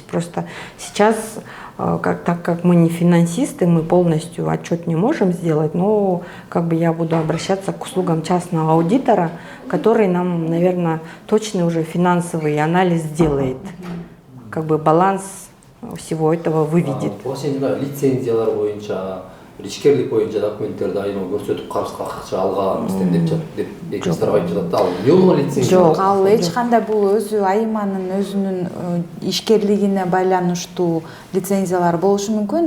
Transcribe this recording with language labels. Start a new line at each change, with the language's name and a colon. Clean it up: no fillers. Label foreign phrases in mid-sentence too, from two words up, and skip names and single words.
Russian: Просто сейчас, так как мы не финансисты, мы полностью отчет не можем сделать, но я буду обращаться к услугам частного аудитора, который нам, наверное, точный уже финансовый анализ сделает, баланс всего этого выведет.
Kyrgyz: Лицензиялар боюнча, ичкерлик боюнча документтерди айма көрсөтүп карызга акча алганбыз деп экинчилер айтып жатат. Ал жок лицензия. Жок, ал эч кандай бул өзү айыманын өзүнүн ишкерлигине байланыштуу лицензиялар болушу мүмкүн.